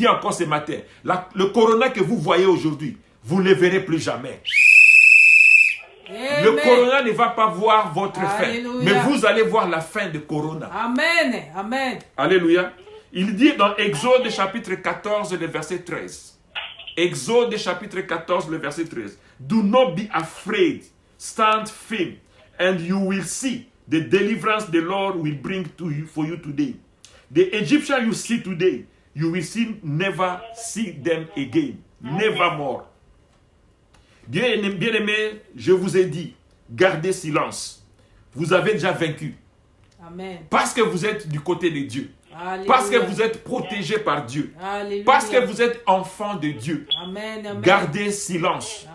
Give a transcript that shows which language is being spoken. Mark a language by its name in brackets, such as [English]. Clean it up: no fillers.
[French] dis encore ce matin, le corona que vous voyez aujourd'hui, vous ne le verrez plus jamais. Amen. Le corona ne va pas voir votre Alléluia. fin, mais vous allez voir la fin de corona. Amen. Amen. Alléluia. Il dit dans Exode chapitre 14, le verset 13. Exode chapitre 14, le verset 13. [English] Do not be afraid, stand firm, and you will see the deliverance the Lord will bring to you for you today. The Egyptians you see today, you will never see them again. Never more. [French] Bien-aimés, je vous ai dit, gardez silence. Vous avez déjà vaincu. Amen. Parce que vous êtes du côté de Dieu. Alléluia. Parce que vous êtes protégé par Dieu. Alléluia. Parce que vous êtes enfant de Dieu. Amen. Amen. Gardez silence.